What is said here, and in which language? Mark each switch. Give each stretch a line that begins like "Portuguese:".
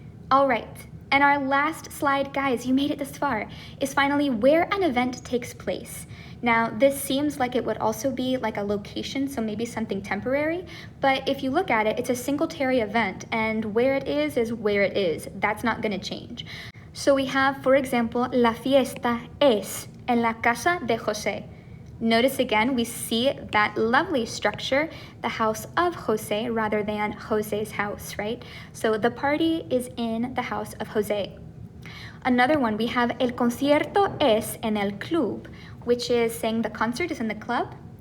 English: All right, and our last slide, guys, you made it this far, is finally where an event takes place. Now, this seems like it would also be like a location, so maybe something temporary, but if you look at it, it's a singletary event, and where it is where it is. That's not gonna change. So we have, for example,
Spanish: la fiesta es en la casa de José.
English: Notice again, we see that lovely structure, the house of José rather than José's house, right? So the party is in the house of José. Another one, we have
Spanish: el concierto es en el club,
English: which is saying the concert is in the club.